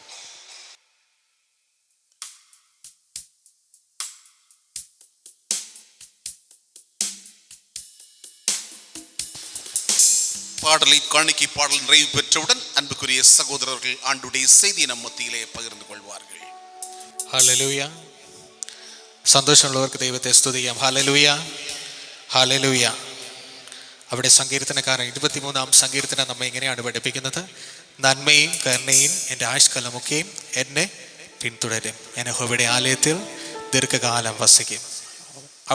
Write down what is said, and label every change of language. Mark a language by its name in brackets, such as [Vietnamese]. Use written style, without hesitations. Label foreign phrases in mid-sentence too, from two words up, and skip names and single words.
[Tamil] பாடலை காணிக்கை பாடல் நிறைவு பெற்றவுடன் அன்புக்குரிய சகோதரர்கள் ஆண்டுடைய செய்தி நம் மத்தியிலே பகிர்ந்து கொள்வார்கள். ஹல்லேலூயா. [Malayalam] സന്തോഷമുള്ളവർക്ക് ദൈവത്തെ സ്തുതിക്കാം. ഹല്ലേലൂയ, ഹല്ലേലൂയ. അവിടെ സങ്കീർത്തനക്കാരൻ 23-ാം സങ്കീർത്തനം നമ്മെ ഇങ്ങനെയാണ് പഠിപ്പിക്കുന്നത്: നന്മയും കരുണയും എൻ്റെ ആയുഷ്കാലമൊക്കെയും എന്നെ പിന്തുടരും. ഞാൻ യഹോവയുടെ ആലയത്തിൽ ദീർഘകാലം വസിക്കും.